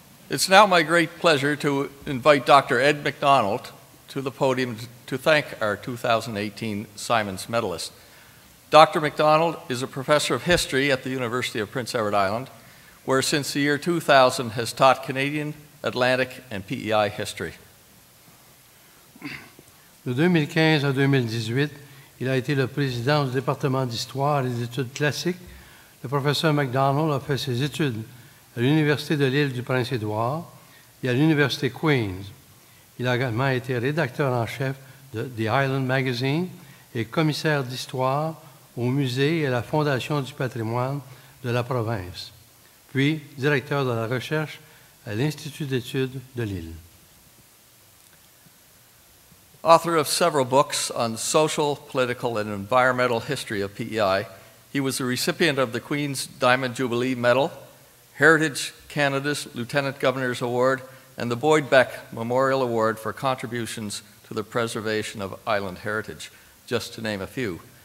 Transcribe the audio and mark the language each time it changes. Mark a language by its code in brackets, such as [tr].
[en] It's now my great pleasure to invite Dr. Ed MacDonald to the podium to thank our 2018 Symons medalist. Dr. MacDonald is a professor of history at the University of Prince Edward Island, where since the year 2000 has taught Canadian, Atlantic, and PEI history. [fr] De 2015 à 2018, il a été le président du département d'histoire et des études classiques. Le professeur MacDonald a fait ses études à l'Université de l'île du Prince-Édouard et à l'Université Queen's. Il a également été rédacteur en chef de The Island Magazine et commissaire d'histoire au musée et à la Fondation du patrimoine de la province, puis directeur de la recherche à l'Institut d'études de l'île. [en] Author of several books on social, political, and environmental history of PEI, he was the recipient of the Queen's Diamond Jubilee Medal, Heritage Canada's Lieutenant Governor's Award, and the Boyd Beck Memorial Award for contributions to the preservation of island heritage, just to name a few.